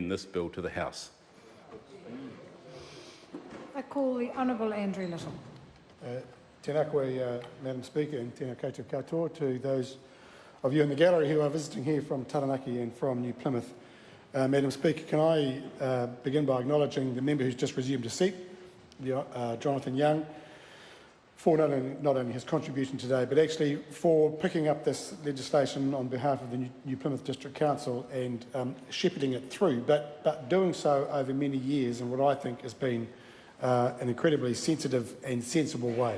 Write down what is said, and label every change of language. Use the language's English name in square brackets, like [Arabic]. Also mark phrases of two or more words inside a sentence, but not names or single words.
[English] taken this bill to the House. I call the Honourable Andrew Little. [Māori] Tēnā koe, [English] Madam Speaker, and [Māori] tēnā koutou katoa [English] to those of you in the gallery who are visiting here from Taranaki and from New Plymouth. Madam Speaker, can I begin by acknowledging the member who's just resumed a seat, Jonathan Young, for not only his contribution today, but actually for picking up this legislation on behalf of the New Plymouth District Council and shepherding it through, but doing so over many years in what I think has been an incredibly sensitive and sensible way.